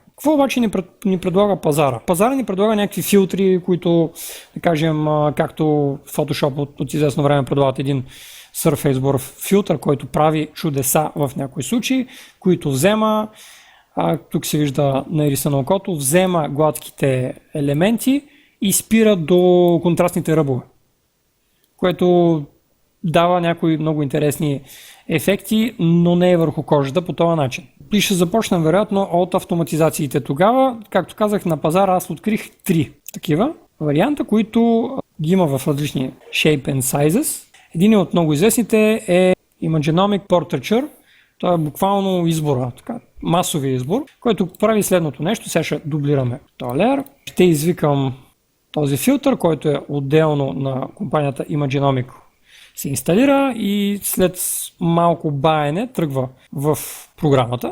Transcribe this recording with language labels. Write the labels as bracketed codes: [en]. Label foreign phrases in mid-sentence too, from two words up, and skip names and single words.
[bg] Какво обаче ни предлага пазара? Пазара ни предлага някакви филтри, които, да кажем, както Photoshop от известно време предлагат един Surface Blur филтър, който прави чудеса в някои случаи, които взема, тук се вижда нарисано окото, взема гладките елементи и спира до контрастните ръбове, което дава някои много интересни ефекти, но не е върху кожата по този начин. И ще започнем вероятно от автоматизациите тогава. Както казах, на пазара аз открих 3 такива варианта, които ги има в различни [en] shape and sizes. [bg] Един от много известните е Imagenomic Portraiture. Това е буквално избора, така, масовия избор, който прави следното нещо. Сега ще дублираме този леер. Ще извикам този филтър, който е отделно на компанията Imagenomic. Се инсталира и след малко баене тръгва в програмата.